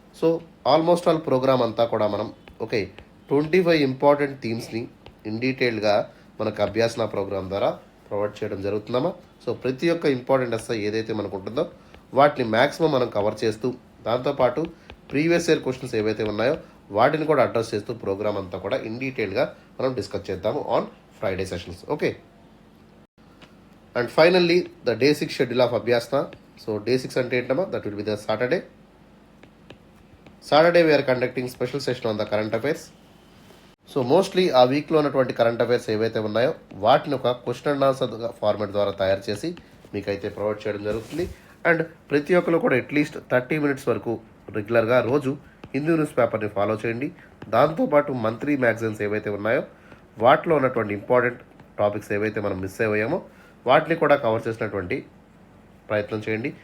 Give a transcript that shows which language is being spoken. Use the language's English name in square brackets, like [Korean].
[Telugu] So almost all programme అంతా కూడా మనం ఓకే 25 ఇంపార్టెంట్ థీమ్స్ని ఇన్ డీటెయిల్గా మనకు అభ్యాసన ప్రోగ్రామ్ ద్వారా ప్రొవైడ్ చేయడం జరుగుతుందమ్మా. సో ప్రతి ఒక్క ఇంపార్టెంట్ ఎస్సే ఏదైతే మనకు ఉంటుందో వాటిని మ్యాక్సిమం మనం కవర్ చేస్తూ దాంతోపాటు ప్రీవియస్ ఇయర్ క్వశ్చన్స్ ఏవైతే ఉన్నాయో వాటిని కూడా అడ్రస్ చేస్తూ ప్రోగ్రామ్ అంతా కూడా ఇన్ డీటెయిల్గా మనం డిస్కస్ చేద్దాము on Friday sessions. [English] Okay, and finally the day 6 schedule of Abhyasana. So day 6 [Telugu] ante entama, [English] that will be the Saturday. We are conducting special session on the current affairs. [Telugu] So mostly ఆ వీక్లో ఉన్నటువంటి current affairs ఏవైతే ఉన్నాయో వాటిని ఒక question and answer format ద్వారా తయారు చేసి మీకైతే ప్రొవైడ్ చేయడం జరుగుతుంది. అండ్ ప్రతి ఒక్కరు కూడా అట్లీస్ట్ 30 minutes వరకు రెగ్యులర్గా రోజు హిందూ న్యూస్ పేపర్ని ఫాలో చేయండి. దాంతోపాటు మంత్లీ మ్యాగజైన్స్ ఏవైతే ఉన్నాయో వాటిలో ఉన్నటువంటి ఇంపార్టెంట్ టాపిక్స్ ఏవైతే మనం మిస్ అయ్యామో వాటిని కూడా కవర్ చేసినటువంటి ప్రయత్నం చేయండి.